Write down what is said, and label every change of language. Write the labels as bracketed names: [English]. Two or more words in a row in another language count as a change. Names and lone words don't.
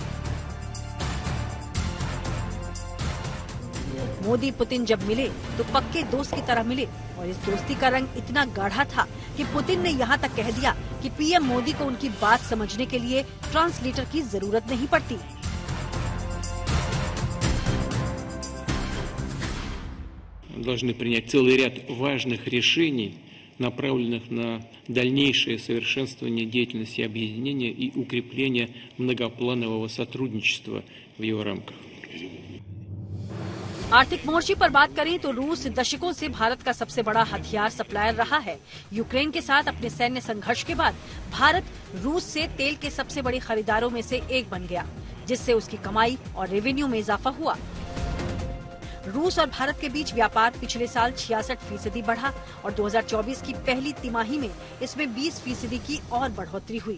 [Hindi] मोदी पुतिन जब मिले तो पक्के दोस्त की तरह मिले और इस दोस्ती का रंग इतना गाढ़ा था कि पुतिन ने यहाँ तक कह दिया कि पीएम मोदी को उनकी बात समझने के लिए ट्रांसलेटर की जरूरत नहीं पड़ती। [Russian] Должны принять целый ряд важных решений, направленных на дальнейшее совершенствование деятельности объединения и укрепление многопланового сотрудничества в его рамках. [Hindi] आर्थिक मोर्चे पर बात करें तो रूस दशकों से भारत का सबसे बड़ा हथियार सप्लायर रहा है। यूक्रेन के साथ अपने सैन्य संघर्ष के बाद भारत रूस से तेल के सबसे बड़े खरीदारों में से एक बन गया, जिससे उसकी कमाई और रेवेन्यू में इजाफा हुआ। रूस और भारत के बीच व्यापार पिछले साल 66% बढ़ा और 2024 की पहली तिमाही में इसमें 20% की और बढ़ोतरी हुई।